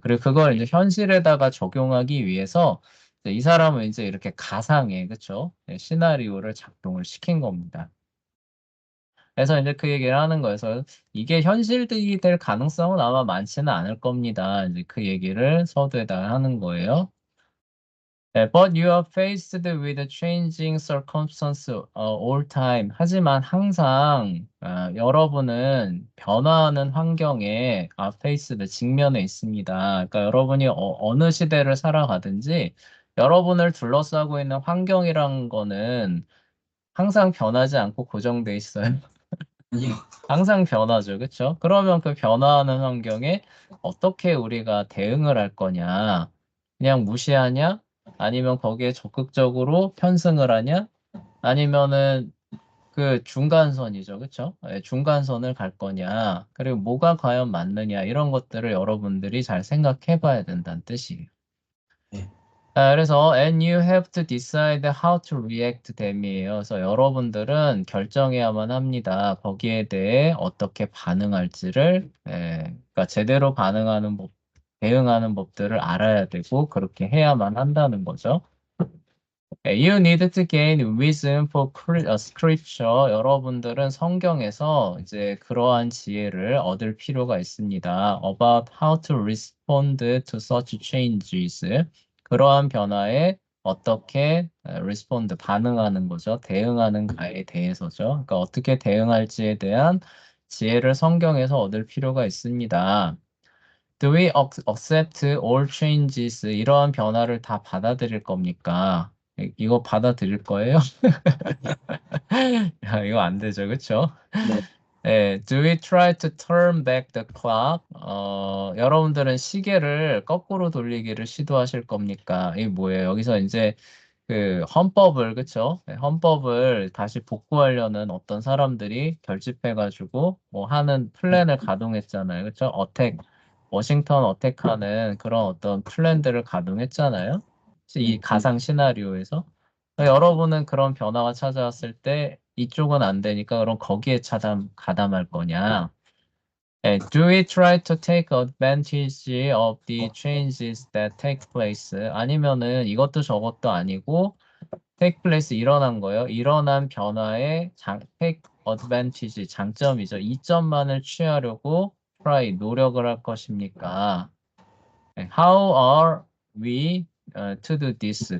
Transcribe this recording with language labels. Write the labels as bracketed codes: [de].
[ko] 그리고 그걸 이제 현실에다가 적용하기 위해서 이 사람은 이제 이렇게 가상의, 그쵸? 시나리오를 작동을 시킨 겁니다. 그래서 이제 그 얘기를 하는 거예요. 그래서 이게 현실이 될 가능성은 아마 많지는 않을 겁니다. 이제 그 얘기를 서두에다 하는 거예요. [en] But you are faced with a changing circumstance all time. [ko] 하지만 항상 여러분은 변화하는 환경에 faced 직면해 있습니다. 그러니까 여러분이 어느 시대를 살아가든지 여러분을 둘러싸고 있는 환경이란 거는 항상 변하지 않고 고정돼 있어요. 아니요. 항상 변하죠. 그쵸? 그러면 그 변화하는 환경에 어떻게 우리가 대응을 할 거냐? 그냥 무시하냐? 아니면 거기에 적극적으로 편승을 하냐? 아니면은 그 중간선이죠. 그쵸? 중간선을 갈 거냐? 그리고 뭐가 과연 맞느냐? 이런 것들을 여러분들이 잘 생각해 봐야 된다는 뜻이에요. 네. 그래서 [en] and you have to decide how to react them이에요. [ko] 그래서 여러분들은 결정해야만 합니다. 거기에 대해 어떻게 반응할지를, 그러니까 제대로 대응하는 법들을 알아야 되고 그렇게 해야만 한다는 거죠. [en] You need to gain wisdom for scripture. [ko] 여러분들은 성경에서 이제 그러한 지혜를 얻을 필요가 있습니다. [en] About how to respond to such changes. [ko] 그러한 변화에 어떻게 respond, 반응하는 거죠. 대응하는가에 대해서죠. 그러니까 어떻게 대응할지에 대한 지혜를 성경에서 얻을 필요가 있습니다. [en] Do we accept all changes? [ko] 이러한 변화를 다 받아들일 겁니까? 이거 받아들일 거예요? 이거 안 되죠, 그쵸? 네. [en] Do we try to turn back the clock? [ko] 여러분들은 시계를 거꾸로 돌리기를 시도하실 겁니까? 이게 뭐예요? 여기서 이제 그 헌법을, 그쵸? 헌법을 다시 복구하려는 어떤 사람들이 결집해가지고 뭐 하는 플랜을 가동했잖아요. 그쵸? 워싱턴 어택하는 그런 어떤 플랜들을 가동했잖아요. 이 네. 가상 시나리오에서. 여러분은 그런 변화가 찾아왔을 때 이쪽은 안 되니까 그럼 거기에 가담할 거냐? [en] Do we try to take advantage of the changes that take place? [ko] 아니면은 이것도 저것도 아니고 [en] take place [ko] 일어난 거예요. 일어난 변화의 [en] take advantage [ko] 장점이죠. 이점만을 취하려고 try 노력을 할 것입니까? [en] How are we to do this?